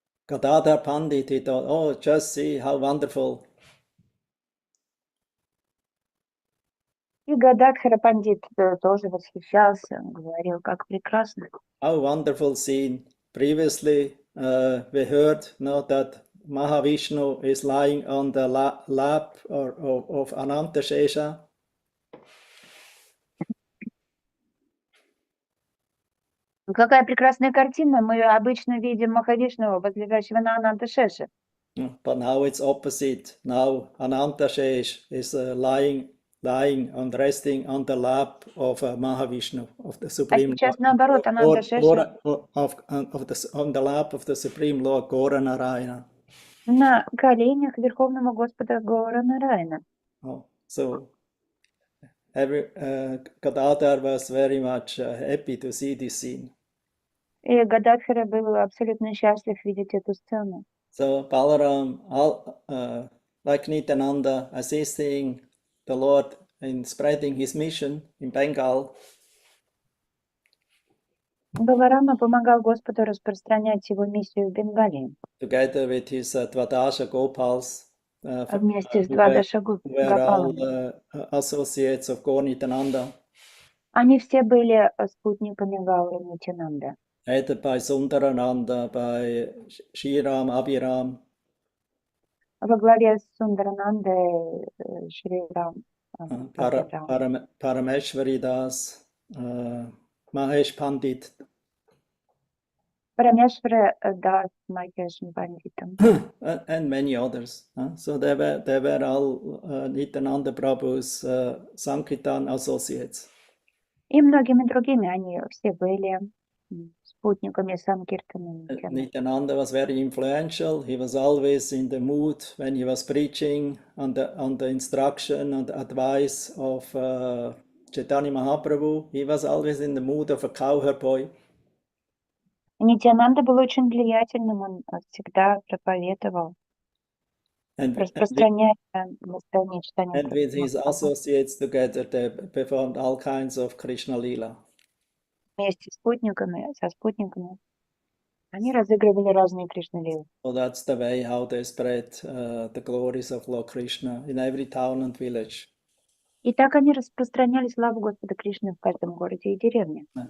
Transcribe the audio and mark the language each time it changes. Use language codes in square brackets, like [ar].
[en] Gadadhar Pandit, he thought, oh, just see how wonderful. [ru] И Гададхара Пандит тоже восхищался, говорил, как прекрасно. [en] How wonderful scene. Previously, we heard that Mahavishnu is lying on the lap of Anantashesha. [ru] Какая прекрасная картина. Мы обычно видим Махавишну, возлежащего на Ананташеше. [en] But now it's opposite. Now Anantashesh is lying and resting on the lap of Mahavishnu, of the Supreme [ru] сейчас наоборот, Ананташеша [en] on the lap of the Supreme Lord Gora Narayana. [ru] на коленях Верховного Господа Гора Нараяна. [en] Oh, so Gadadhar was very much happy to see this scene. [ru] И Гададхара был абсолютно счастлив видеть эту сцену. [en] So Balaram, like Nityananda, assisting the Lord in spreading his mission in Bengal. [ru] Баларама помогал Господу распространять его миссию в Бенгалии. [en] Together with his Dvadasha Gopals, [ru] Вместе с [en] who [ru] Двадаша [en] were all [ru] Гопалами. [en] associates of Gaur Nityananda, [ru] Они все были спутниками Гауры Нитянанда. [en] headed by Sundarananda, by Shriram, Abhiram, [ru] Во главе с Сундаранандой, Шри-Рам, Абхирам. [en] Parameshwari Das, Mahesh Pandit, [ru] Парамешвара Дас Махешем Пандитом. [en] and many others. So they were all Nityananda Prabhu's Sankirtan associates. [ru] И многими другими они все были спутниками Санкиртана. [en] Nityananda was very influential. He was always in the mood when he was preaching on the instruction and advice of Chaitanya Mahaprabhu. He was always in the mood of a cowherd boy. [ru] Нитянанда был очень влиятельным, он всегда проповедовал, распространяя настроение читания. [en] And with his associates together, they performed all kinds of Krishna Lila. [ru] Вместе со спутниками, они разыгрывали разные Кришна-лилы. [en] So that's the way how they spread the glories of Lord Krishna in every town and village. [ru] И так они распространяли славу Господа Кришны в каждом городе и деревне.